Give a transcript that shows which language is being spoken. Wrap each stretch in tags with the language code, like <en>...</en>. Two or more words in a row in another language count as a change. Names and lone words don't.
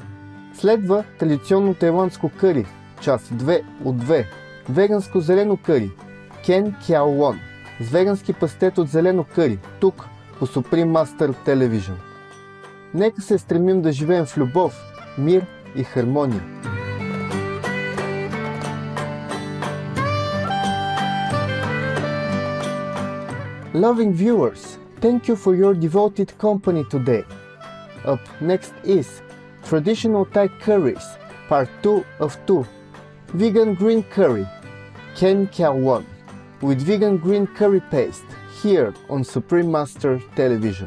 <bg>Следва традиционно тайландско къри, част 2 от 2, веганско зелено къри, Ken Khao Won, с вегански пастет от зелено къри, тук по Supreme Master Television. Нека се стремим да живеем в любов, мир и хармония.</bg> <en>Loving viewers, thank you for your devoted company today. Up next is Traditional Thai Curries, Part 2 of 2, Vegan Green Curry, Ken Khao Won, with vegan green curry paste, here on Supreme Master Television.</en>